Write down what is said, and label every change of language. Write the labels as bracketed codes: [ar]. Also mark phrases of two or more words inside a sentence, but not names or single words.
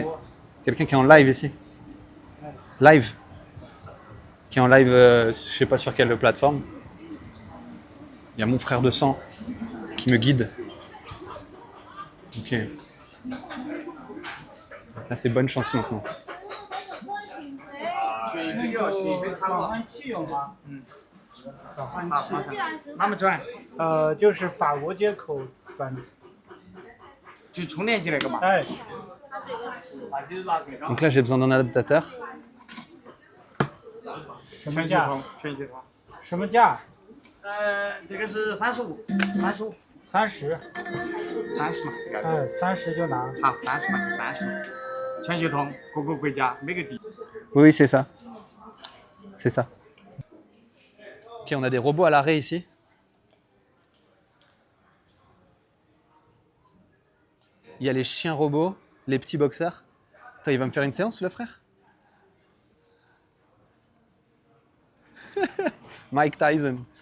[fr] Quelqu'un qui est en live, ici. Live. Qui est en live, je sais pas sur quelle plateforme. Il y a mon frère de sang qui me guide. Ok. Là, c'est bonne chance maintenant. [zh] 那么转，就是法国接口转的，就充电器那个嘛。哎， [fr] Donc là, j'ai besoin d'un adaptateur. [zh] 什么价？全集团。什么价？这个是35，35。 30， 30嘛， 30就拿。好，30嘛，30嘛，全球通，各个国家每个地。 [fr] Oui, oui, c'est ça. C'est ça. Ok, on a des robots à l'arrêt ici. Il y a les chiens robots, les petits boxeurs. Attends, il va me faire une séance, le frère? Mike Tyson.